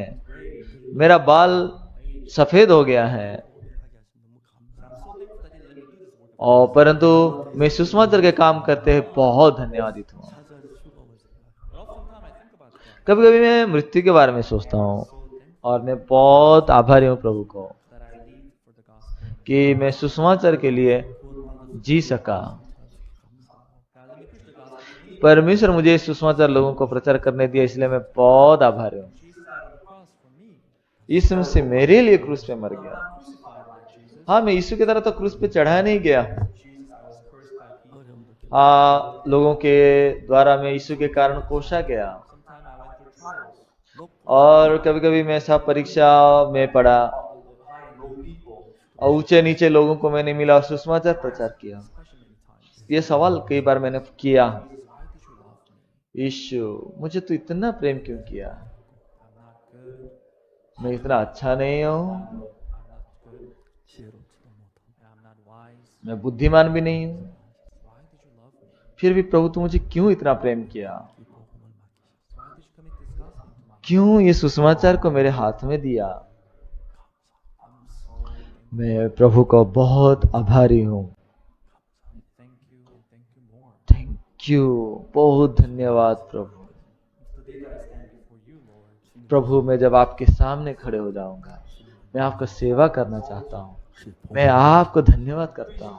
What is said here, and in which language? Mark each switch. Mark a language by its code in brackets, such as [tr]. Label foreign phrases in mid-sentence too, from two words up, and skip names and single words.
[hi] मेरा बाल सफेद हो गया है और परंतु मैं सुसमाचार के काम करते हुए बहुत धन्यवादित हूँ। कभी कभी मैं मृत्यु के बारे में सोचता हूँ और मैं बहुत आभारी हूँ प्रभु को [en] That I lead for the gospel. [hi] कि मैं सुसमाचार के लिए जी सका। [en] God, let me preach the gospel. [hi] परमेश्वर मुझे इस सुसमाचार लोगों को प्रचार करने दिया, इसलिए मैं बहुत आभारी हूँ। [en] Jesus died on the cross for me. [hi] यीशु मसीह मेरे लिए क्रूस पे मर गया। हाँ, मैं यीशु की तरह तो क्रूस पे चढ़ाया नहीं गया। हाँ, लोगों के द्वारा मैं यीशु के कारण कोसा गया और कभी कभी मैं ऐसा परीक्षा में पड़ा और ऊंचे नीचे लोगों को मैंने मिला और सुसमाचार प्रचार किया। ये सवाल कई बार मैंने किया, यीशु मुझे तू इतना प्रेम क्यों किया? मैं इतना अच्छा नहीं हूँ, [ko] 지혜롭지도 못하고 [hi] मैं बुद्धिमान भी नहीं हूँ, फिर भी प्रभु तू मुझे क्यों इतना प्रेम किया? [ko] 이 복음을 맡기셨어요. [hi] क्यों ये सुसमाचार को मेरे हाथ में दिया? मैं प्रभु को बहुत आभारी हूँ। [en] thank you, [hi] बहुत धन्यवाद प्रभु। प्रभु मैं जब आपके सामने खड़े हो जाऊंगा, मैं आपका सेवा करना चाहता हूँ, मैं आपको धन्यवाद करता हूँ।